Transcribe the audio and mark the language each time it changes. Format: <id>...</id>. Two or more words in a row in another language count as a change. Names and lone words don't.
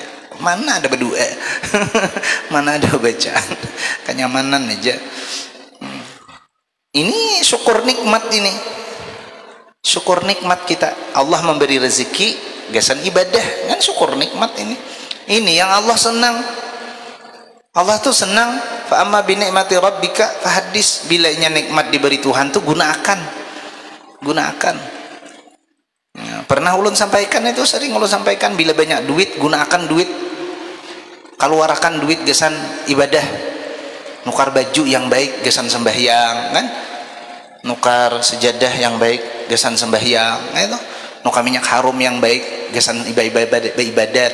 <bjn>Mana ada berdoa mana ada bacaan, kenyamanan aja. Ini syukur nikmat, ini syukur nikmat kita. Allah memberi rezeki gasan ibadah kan, syukur nikmat ini yang Allah senang. Allah tuh senang,</bjn> <ar>فأما بنعمة ربك فحدث.</ar> <bjn>Bila nikmat diberi Tuhan tuh gunakan ya, pernah ulun sampaikan itu, sering ulun sampaikan, bila banyak duit gunakan duit, keluarkan duit gasan ibadah. Nukar baju yang baik gasan sembahyang kan, nukar sejadah yang baik gasan sembahyang, nah, itu nukar minyak harum yang baik gasan ibadat.</bjn>